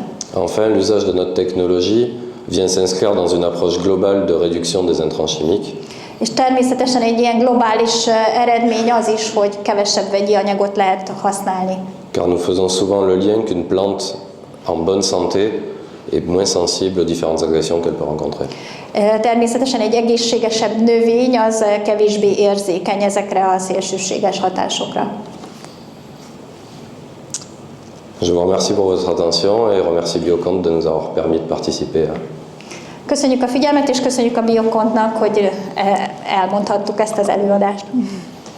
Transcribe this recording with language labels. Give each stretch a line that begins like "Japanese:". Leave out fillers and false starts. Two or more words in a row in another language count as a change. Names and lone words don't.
French: Enfin, l'usage de notre technologie vient s'inscrire dans une approche globale de réduction des intrants chimiques.
Hungarian: És természetesen egy ilyen globális eredmény az is, hogy kevesebb vegyi anyagot lehet használni.
French: Car nous faisons souvent le lien qu'une plante en bonne santé est moins sensible aux différentes agressions qu'elle peut rencontrer.
Hungarian: Természetesen egy egészségesebb növény az kevésbé érzékeny ezekre a szélsőséges hatásokra.
French: Je vous remercie pour votre attention et remercie Bioconte de nous avoir permis de participer.
Hungarian: Köszönjük a figyelmet, és köszönjük a Biocontnak, hogy elmondhattuk ezt az előadást.